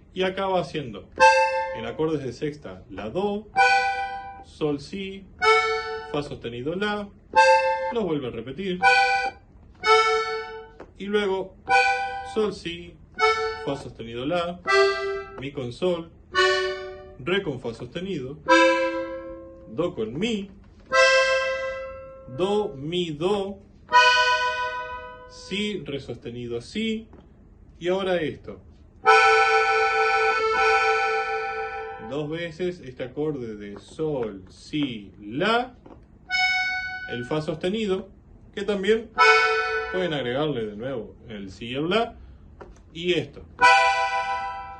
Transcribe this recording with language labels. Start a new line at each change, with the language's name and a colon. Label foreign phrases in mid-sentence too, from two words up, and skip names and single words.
Spanish: Y acá va haciendo en acordes de sexta la do, sol si, fa sostenido la, lo vuelve a repetir, y luego sol si, fa sostenido la, mi con sol, re con fa sostenido, do con mi, do, mi, do, si, re sostenido si, y ahora esto. 2 veces este acorde de sol, si, la, el fa sostenido, que también pueden agregarle de nuevo el si y el la, y esto.